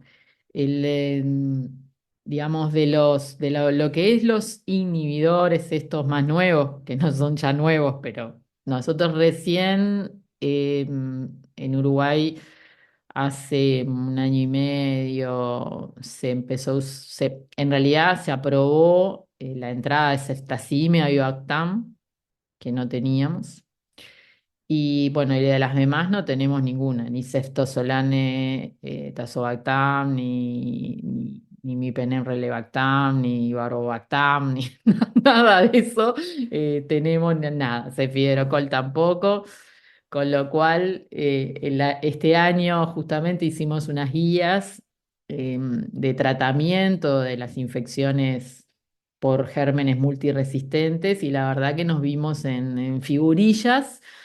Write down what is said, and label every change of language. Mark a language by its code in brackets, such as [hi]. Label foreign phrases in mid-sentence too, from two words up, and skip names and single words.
[es] El, digamos, lo que es los inhibidores, estos más nuevos, que no son ya nuevos, pero nosotros recién en Uruguay hace un año y medio se empezó, en realidad se aprobó la entrada de ceftaximia y Vivactam, que no teníamos. Y bueno, y de las demás no tenemos ninguna, ni Ceftosolane, Tazobactam, ni Mipenem Relebactam, ni Barbobactam, ni nada de eso. Tenemos nada, Cefidrocol tampoco. Con lo cual, este año justamente hicimos unas guías de tratamiento de las infecciones por gérmenes multiresistentes y la verdad que nos vimos en figurillas